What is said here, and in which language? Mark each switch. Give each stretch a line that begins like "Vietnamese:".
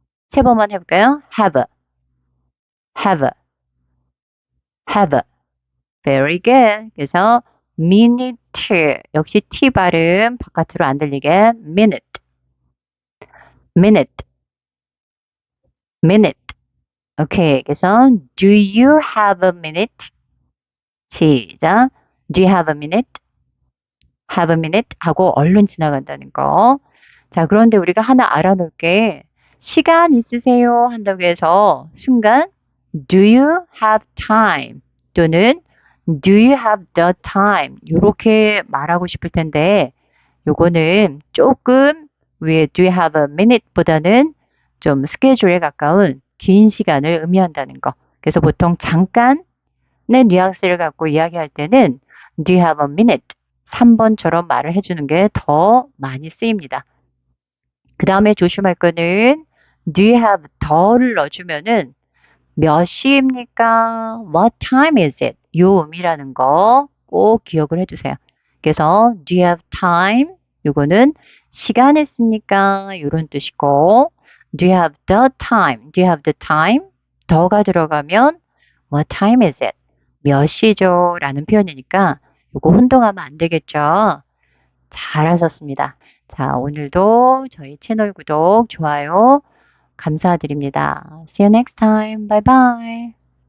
Korean: 세 번만 해볼까요?
English: have, have, have. Very good.
Korean: 그래서 minute 역시 T 발음 바깥으로 안 들리게 minute, minute, minute. 오케이.
English: 그래서 do you have a minute? 시작. Do you have a minute? have a minute?
Korean: 하고 얼른 지나간다는 거. 자, 그런데 우리가 하나 알아놓을 게 시간 있으세요? 한다고 해서 순간
English: do you have time? 또는 do you have the time?
Korean: 이렇게 말하고 싶을 텐데 요거는 조금 위에
English: do you have a minute
Korean: 보다는 좀 스케줄에 가까운 긴 시간을 의미한다는 거. 그래서 보통 잠깐의 뉘앙스를 갖고 이야기할 때는
English: do you have a minute?
Korean: 3번처럼 말을 해주는 게 더 많이 쓰입니다. 그 다음에 조심할 거는
English: do you have
Korean: 더를 넣어주면은 몇 시입니까?
English: What time is it?
Korean: 요 의미라는 거 꼭 기억을 해주세요.
English: 그래서 do you have time?
Korean: 요거는 시간 있습니까? 이런 뜻이고
English: do you have the time? Do you have the time?
Korean: 더가 들어가면
English: what time is it?
Korean: 몇 시죠? 라는 표현이니까 요거 혼동하면 안 되겠죠? 잘하셨습니다. 자, 오늘도 저희 채널 구독, 좋아요 감사드립니다.
English: See you next time. Bye bye.